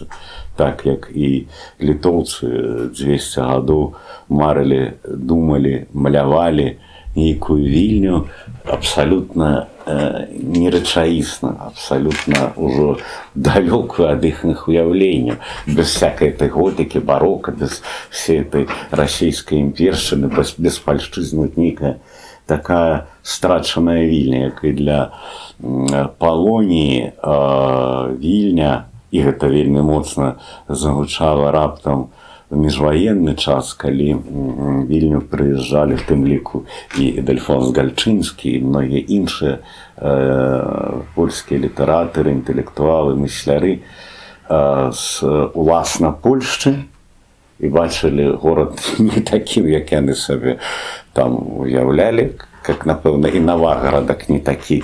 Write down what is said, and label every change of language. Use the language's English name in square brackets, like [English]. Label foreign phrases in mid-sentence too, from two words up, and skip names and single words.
[Belarusian] Так як і літоўцы 200 гадоў марылі, думалі, малявалі нейкую Вільню абсалютна нерэчаісна, абсалютна ўжо далёкую ад іхных уяўленняў, [Russian] без всякай этой [Belarusian] готыкі, барока, [Russian] без всей этой [Belarusian] расійскай імпершчыны, без пальшчызны, нейкая такая страчаная Вільня, як і для Палоніі Вільня, і гэта вельмі моцна загучала раптам в міжваенны час, калі Вільню прыязджалі, в тым ліку і Эдельфонс Гальчынскі, і многія іншыя польскія літаратары, інтэлектуалы, мысляры з уласна Польшчы, і бачылі горад не такім, як яны сабе там уяўлялі, как, напэўна, і Наваградак не такі.